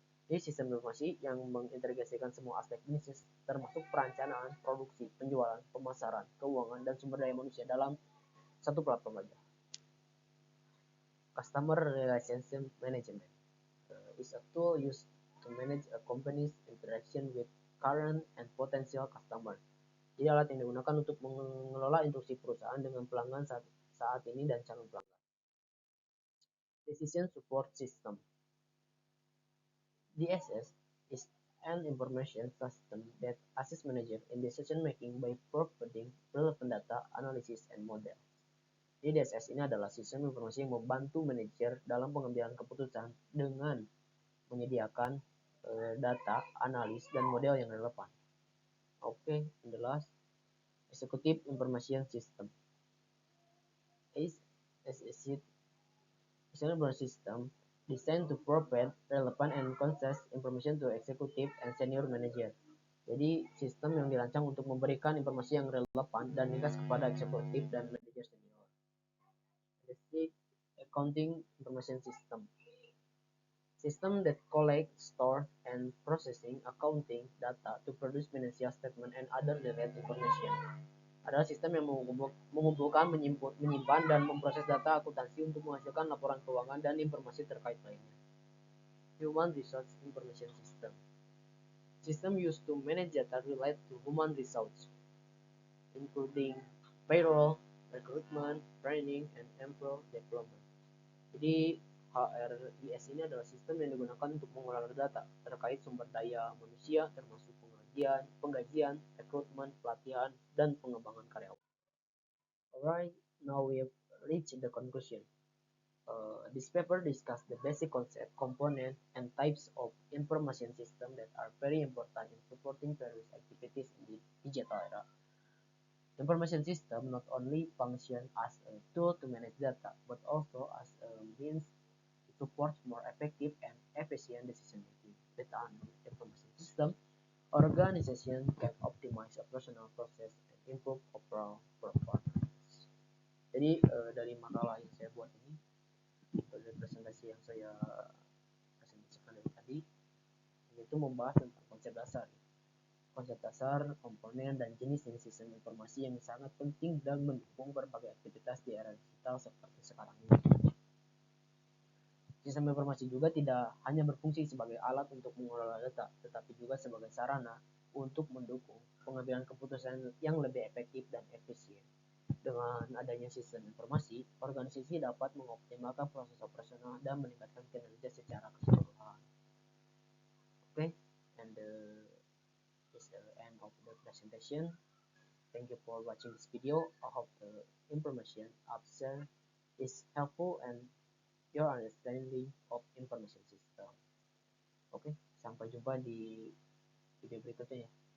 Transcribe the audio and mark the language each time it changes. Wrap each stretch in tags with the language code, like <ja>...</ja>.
<id>Jadi sistem informasi yang mengintegrasikan semua aspek bisnis termasuk perencanaan, produksi, penjualan, pemasaran, keuangan, dan sumber daya manusia dalam satu platform aja.</id> <en>Customer Relationship Management is a tool used to manage a company's interaction with current and potential customer.</en> <id>Jadi alat yang digunakan untuk mengelola interaksi perusahaan dengan pelanggan saat ini dan calon pelanggan.</id> <en>Decision Support System. DSS is an information system that assists manager in decision making by providing relevant data, analysis, and model.</en> <id>Jadi DSS ini adalah sistem informasi yang membantu manajer dalam pengambilan keputusan dengan menyediakan data, analis, dan model yang relevan.</id> <en>Okay, and the last, Executive Information System. Is a system designed to provide relevant and concise information to executive and senior manager.</en> <id>Jadi sistem yang dirancang untuk memberikan informasi yang relevan dan ringkas kepada eksekutif dan manajer senior.</id> <en>The Accounting Information System. System that collects, store, and processing accounting data to produce financial statement and other related information.</en> <id>Adalah sistem yang mengumpulkan, menyimpan, dan memproses data akuntansi untuk menghasilkan laporan keuangan dan informasi terkait lainnya.</id> <en>Human Resource Information System. System used to manage data related to human resources, including payroll, recruitment, training, and employee development.</en> <id>Jadi HRIS ini adalah sistem yang digunakan untuk mengelola data terkait sumber daya manusia termasuk penggajian, rekrutmen, pelatihan, dan pengembangan karyawan.</id> <en>Alright, now we have reached the conclusion. This paper discusses the basic concept, component, and types of information system that are very important in supporting various activities in the digital era. Information system not only function as a tool to manage data, but also as a means supports more effective and efficient decision making. With an information system, organization can optimize operational process and improve overall performance.</en> <id>Jadi dari makalah yang saya buat ini, dari presentasi yang saya presentasikan dari tadi, itu membahas tentang konsep dasar, komponen, dan jenis-jenis sistem informasi yang sangat penting dan mendukung berbagai aktivitas di era digital seperti sekarang ini. Sistem informasi juga tidak hanya berfungsi sebagai alat untuk mengelola data, tetapi juga sebagai sarana untuk mendukung pengambilan keputusan yang lebih efektif dan efisien. Dengan adanya sistem informasi, organisasi dapat mengoptimalkan proses operasional dan meningkatkan kinerja secara keseluruhan.</id> <en>Okay, and this is the end of the presentation. Thank you for watching this video. I hope the information I've shared is helpful and your understanding of information system.</en> <id>Oke, sampai jumpa di video berikutnya.</id>